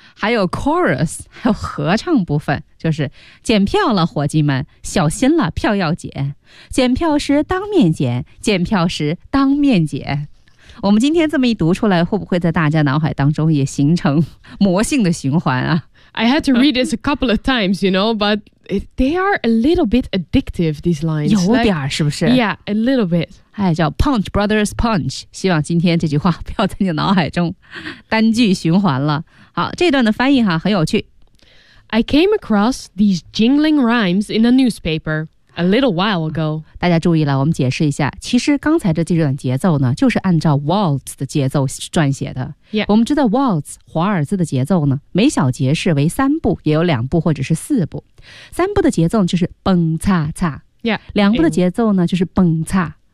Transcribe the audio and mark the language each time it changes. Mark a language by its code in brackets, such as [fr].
[zh] 还有 chorus, 还有合唱部分，就是检票了，伙计们，小心了，票要检。检票时当面检，检票时当面检。我们今天这么一读出来，会不会在大家脑海当中也形成魔性的循环啊？ [en] I had to read this a couple of times, you know, but they are a little bit addictive, these lines. [zh] 有点是不是？ [en] Yeah, a little bit. [zh] 哎，叫 Punch Brothers Punch, 希望今天这句话不要在你脑海中单句循环了。好，这段的翻译哈很有趣。 [en] I came across these jingling rhymes in a newspaper. A little while ago. [zh] 大家注意了，我们解释一下，其实刚才的这段节奏呢，就是按照 waltz 的节奏撰写的。 [en] Yeah. [zh] 我们知道 waltz 华尔兹的节奏呢，每小节是为三步，也有两步或者是四步。三步的节奏就是蹦擦擦。 [en] Yeah. [zh] 两步的节奏呢就是蹦擦。